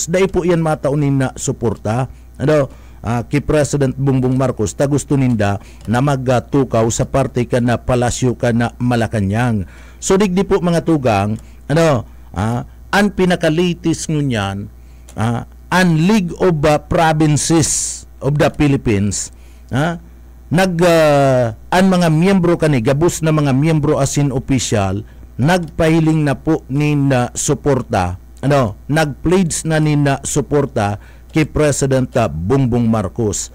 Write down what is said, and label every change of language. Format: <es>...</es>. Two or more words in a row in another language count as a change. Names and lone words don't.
<bik>Dahil po yan mataunin na suporta kay President Bongbong Marcos, ta gusto ninda na magtukaw sa parte ka na palasyo ka na Malacanang. So digdi po mga tugang ang pinakalitis ngunyan ang League of Provinces of the Philippines ang mga miyembro kani gabus na mga miyembro asin opisyal nagpahiling na po nina suporta nagpledge na nina suporta kay President Bongbong Marcos.</bik>